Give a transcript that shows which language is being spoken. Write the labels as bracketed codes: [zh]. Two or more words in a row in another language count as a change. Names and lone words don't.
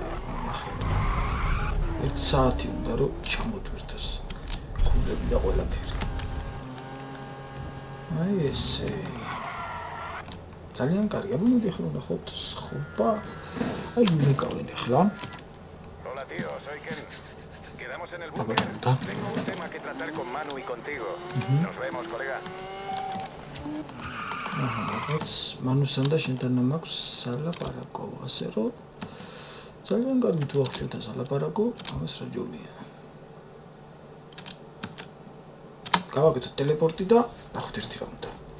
[ka] ახლა 1 საათი უნდა რომ ჩამოდვირთოს ქულები და ყველაფერი. აი ესე. ძალიან კარგია. მოდი ახლა ნახოთ სხვა. აი მეკავენ ახლა. [es] Hola tío, soy Kevin. Quedamos en el búnker. Tengo un tema que tratar con Manu y contigo. Nos vemos, colega. [ka] რაღაც მანუსთან და შენთან მაქვს სალაპარაკო, ასე რომ ძალიან კარგი თუ აქვს შენთან სალაპარაკო, ამას რა ჯობია. გავაკეთოთ ტელეპორტი და ნახოთ ერთი რაუნდი.